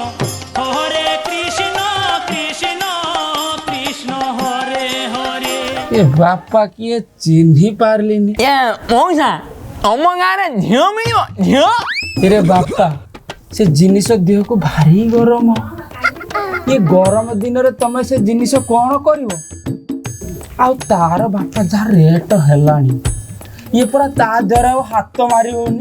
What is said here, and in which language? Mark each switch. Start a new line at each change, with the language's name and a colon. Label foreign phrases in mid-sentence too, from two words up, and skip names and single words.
Odia: कृष्ण कृष्ण हरे हरे। ଏ ବାପା କିଏ ଚିହ୍ନି ପାରିଲିନି। ଏ ମଉସା ତମ ଗାଁରେ ଝିଅ ମିଳିବ ଝିଅ? ଏରେ ବାପା ସେ ଜିନିଷ ଦେହକୁ ଭାରି ଗରମ। ଏ ଗରମ ଦିନରେ ତମେ ସେ ଜିନିଷ କଣ କରିବ? ଆଉ ତାର ବାପା ଯାହା ରେଟ ହେଲାଣି ଇଏ ପରା ତା ଦ୍ୱାରା ଆଉ ହାତ ମାରି ହଉନି।